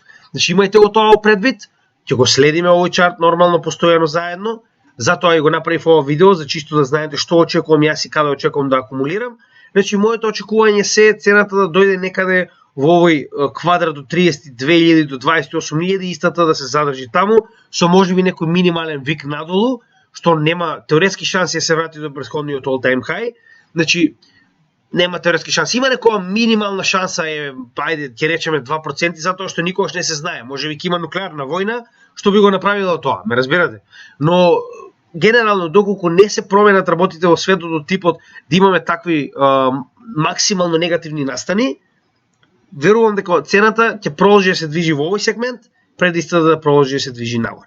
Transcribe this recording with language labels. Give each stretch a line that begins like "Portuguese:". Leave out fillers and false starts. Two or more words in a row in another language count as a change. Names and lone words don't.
Macedonian: Значи имајте го тоа предвид, ќе го следиме овој чарт нормално постојано заедно, затоа и го направив ова видео за чисто да знаете што очекувам јас и каде очекувам да акумулирам. Значи моето очекување се цената да дојде некаде во овој квадрат од 32.000 до 28.000, истата да се задржи таму со можеби некој минимален вик надолу, што нема теоретски шанси да се врати до претходниот
English: all time high.
Macedonian: Значи нема теоретски шанси. Има некоја минимална шанса ајде ќе речеме 2%, затоа што никогаш не се знае. Можеби ќе има нуклеарна војна, што би го направило тоа, ме разбирате? Но генерално доколку не се променат работите во светот од типот да имаме такви максимално негативни настани, верувам дека цената ќе продолжи да се движи во овој сегмент, пред истата да продолжи да се движи нагоре.